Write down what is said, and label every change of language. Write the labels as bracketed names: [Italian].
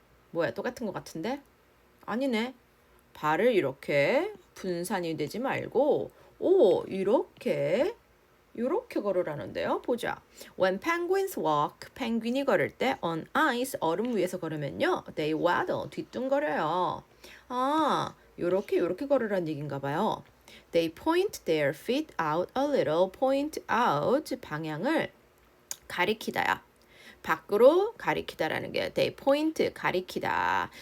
[Korean] 뭐야, 똑같은 것 같은데? 아니네. 발을 이렇게 분산이 되지 말고 이렇게 걸으라는데요. 보자. [English] When penguins walk, [Korean] 펭귄이 걸을 때 [English] on ice, [Korean] 얼음 위에서 걸으면요. [English] They waddle, [Korean] 뒤뚱거려요. 이렇게 걸으라는 얘기인가 봐요. [English] They point their feet out a little. point out [Korean] 방향을 가리키다야. 밖으로 가리키다라는 게 [English] they point [Korean] 가리키다.